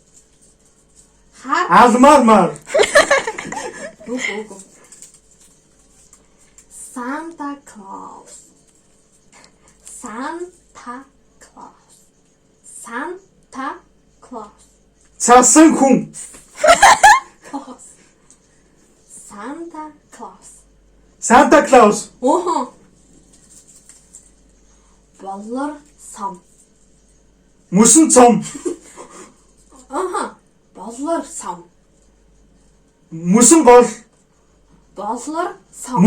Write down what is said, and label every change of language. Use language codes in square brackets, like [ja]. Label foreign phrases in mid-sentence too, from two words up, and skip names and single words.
[mn] Алмаар. Үгүй. [en] Santa Claus. Santa Claus. Santa Claus. [mn] Цаасан хүн. [en] Claus. Santa Claus. [mn] Санта Клаус. Охо. Болор сам. Мөсөн цом. Аха. Болор сам. Мөсөн гол. Болор сам.